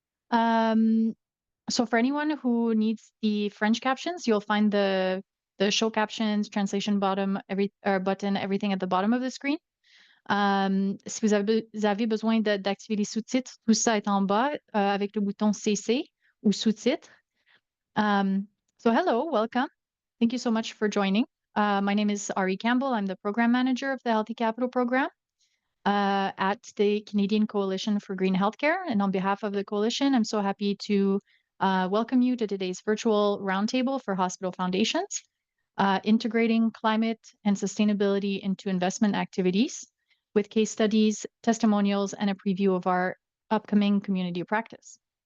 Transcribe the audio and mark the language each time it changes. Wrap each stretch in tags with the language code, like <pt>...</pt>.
<en>Um, so for anyone who needs the French captions, you'll find the show captions, translation button, everything at the bottom of the screen.</en> <fr>Si vous avez besoin d'activer les sous-titres, tout ça est en bas avec le bouton CC ou sous-titres.</fr> <en>So hello, welcome. Thank you so much for joining. My name is Ari Campbell. I'm the program manager of the Healthy Capital program at the Canadian Coalition for Green Healthcare. And on behalf of the coalition, I'm so happy to welcome you to today's virtual roundtable for hospital foundations, integrating climate and sustainability into investment activities with case studies, testimonials, and a preview of our upcoming community practice.</en>